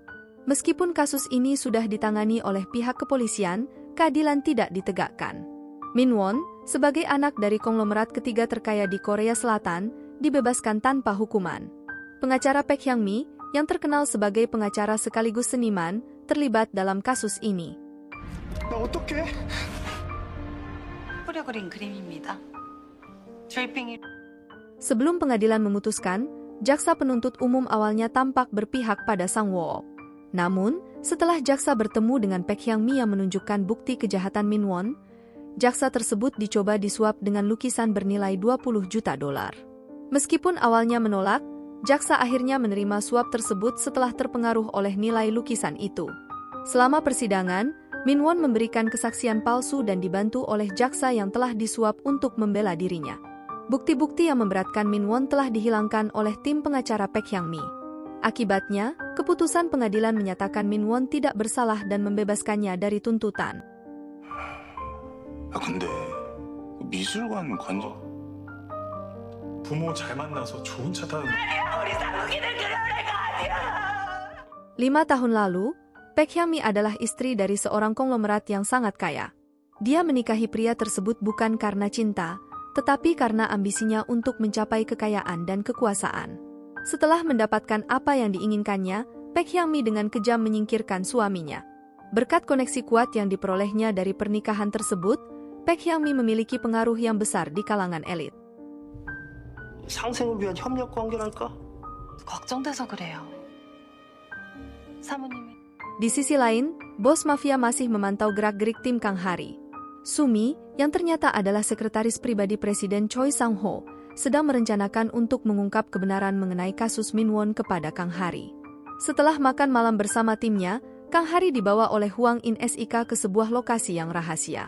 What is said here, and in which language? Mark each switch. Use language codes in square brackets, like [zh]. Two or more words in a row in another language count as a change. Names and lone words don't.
[id] Meskipun kasus ini sudah ditangani oleh pihak kepolisian, keadilan tidak ditegakkan. Min Won, sebagai anak dari konglomerat ketiga terkaya di Korea Selatan, dibebaskan tanpa hukuman. Pengacara Baek Hyang-mi, yang terkenal sebagai pengacara sekaligus seniman, terlibat dalam kasus ini. [ko] 나 어떡해? 뿌려 그린 그림입니다. 드레이핑이 [id] Sebelum pengadilan memutuskan, jaksa penuntut umum awalnya tampak berpihak pada Sang-wook. Namun, setelah jaksa bertemu dengan Baek Hyang-mi yang menunjukkan bukti kejahatan Min Won, jaksa tersebut dicoba disuap dengan lukisan bernilai 20 juta dolar. Meskipun awalnya menolak, jaksa akhirnya menerima suap tersebut setelah terpengaruh oleh nilai lukisan itu. Selama persidangan, Min Won memberikan kesaksian palsu dan dibantu oleh jaksa yang telah disuap untuk membela dirinya. Bukti-bukti yang memberatkan Min Won telah dihilangkan oleh tim pengacara Baek Hyang-mi. Akibatnya, keputusan pengadilan menyatakan Min Won tidak bersalah dan membebaskannya dari tuntutan. [ko] 야 근데 미술관 관장 부모 잘 만나서 좋은 차 타는 [id] 5 tahun lalu, Baek Hyang-mi adalah istri dari seorang konglomerat yang sangat kaya. Dia menikahi pria tersebut bukan karena cinta, tetapi karena ambisinya untuk mencapai kekayaan dan kekuasaan. Setelah mendapatkan apa yang diinginkannya, Baek Hyang-mi dengan kejam menyingkirkan suaminya. Berkat koneksi kuat yang diperolehnya dari pernikahan tersebut, Baek Hyang-mi memiliki pengaruh yang besar di kalangan elit. [ko] 상생을 위한 협력 관계랄까? 걱정돼서 그래요. 사모님이 [id] Di sisi lain, bos mafia masih memantau gerak-gerik tim Kang Hari. Sumi, yang ternyata adalah sekretaris pribadi Presiden Choi Sang-ho, sedang merencanakan untuk mengungkap kebenaran mengenai kasus Min Won kepada Kang Hari. Setelah makan malam bersama timnya, Kang Hari dibawa oleh Hwang In Sik ke sebuah lokasi yang rahasia.